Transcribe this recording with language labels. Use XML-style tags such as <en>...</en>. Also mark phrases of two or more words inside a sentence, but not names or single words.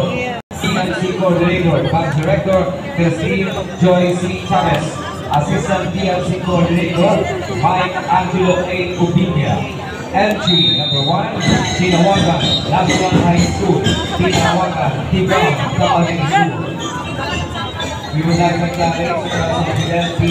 <en>PNC Coordinator, Bank Director, Christine Joy C. Chavez. Assistant PNC Coordinator, Mike Angelo A. Ubinia. Entry number 1, Tinawagan National High School, Tinawagan, Tibang, Kapaling School. We would like to thank President P.</en>